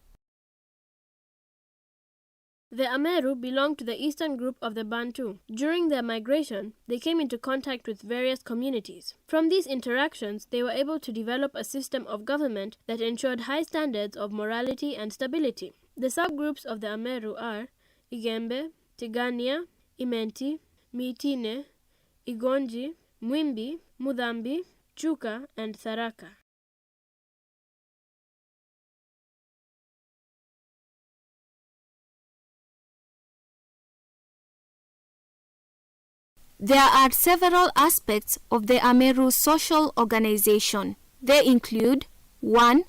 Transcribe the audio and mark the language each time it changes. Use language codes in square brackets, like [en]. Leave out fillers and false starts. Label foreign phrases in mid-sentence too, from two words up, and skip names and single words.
[en] The Ameru belonged to the eastern group of the Bantu. During their migration, they came into contact with various communities. From these interactions, they were able to develop a system of government that ensured high standards of morality and stability. The subgroups of the Ameru are Igembe, Tigania, Imenti, Mitine, Igonji, Mwimbi, Mudhambi, Chuka, and Tharaka. There are several aspects of the Ameru social organization. They include 1.